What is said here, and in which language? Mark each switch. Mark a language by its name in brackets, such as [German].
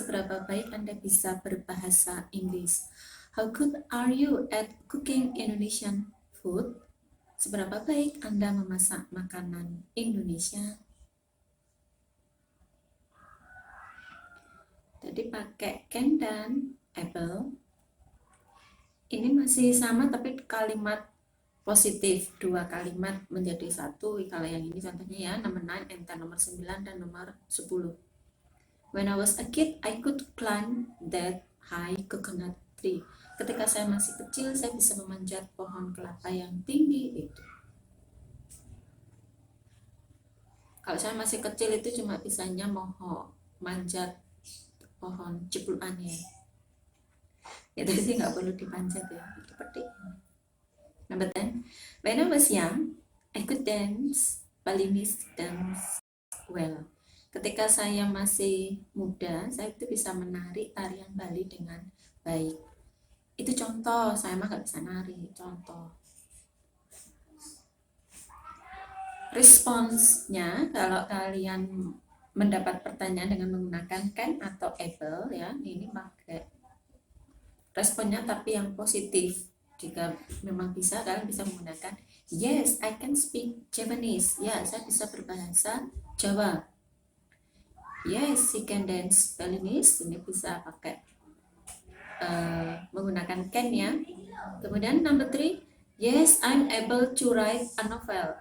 [Indonesian] Seberapa baik Anda bisa berbahasa Inggris? [English] How good are you at cooking Indonesian food? [Indonesian] Seberapa baik Anda memasak makanan Indonesia? Jadi pakai can dan able. Ini masih sama tapi kalimat positif, 2 kalimat menjadi 1. Kalau yang ini contohnya ya, nomor 9, enter nomor 9 dan nomor 10. [English] When I was a kid, I could climb that high coconut tree. [Indonesian] Ketika saya masih kecil, saya bisa memanjat pohon kelapa yang tinggi itu. Kalau saya masih kecil itu cuma bisanya manjat pohon cipluan ya. Itu sih nggak perlu dipanjat ya, seperti ini. [English] Number 10, when I was young, I could dance Balinese dance well. [Indonesian] Ketika saya masih muda, saya itu bisa menari tarian Bali dengan baik. Itu contoh, saya mah nggak bisa nari, contoh. Responsnya, kalau kalian mendapat pertanyaan dengan menggunakan can atau able ya, ini pakai responnya tapi yang positif. Jika memang bisa, kalian bisa menggunakan [English] yes, I can speak Japanese. [Indonesian] Ya, saya bisa berbahasa Jawa. [English] Yes, she can dance Balinese. [Indonesian] Ini bisa pakai menggunakan can ya. Kemudian [English] number 3, yes, I'm able to write a novel.